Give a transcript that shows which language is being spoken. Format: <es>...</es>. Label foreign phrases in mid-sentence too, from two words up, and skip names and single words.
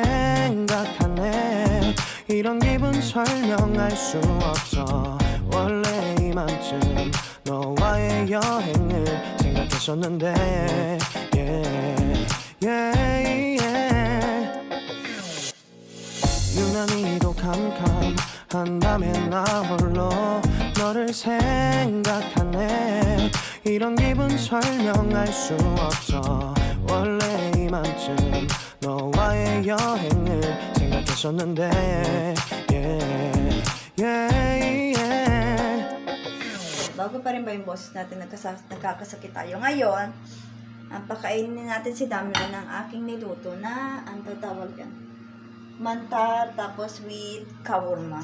<ko>생각하네 이런 기분 설명할 수 없어 원래 이맘쯤 너와의 여행을 생각했었는데 유난히도 캄캄한 밤에 나 홀로 너를 생각하네 이런 기분 설명할 수 없어 원래 이맘쯤 너와의 여행을 생각했었는데</ko> <tl>Bago pa rin ba yung boses natin, nagkakasakit tayo ngayon. Pakainin natin si Damla ng aking niluto na, ang tatawag yan, mantar, tapos with kawurma.</tl>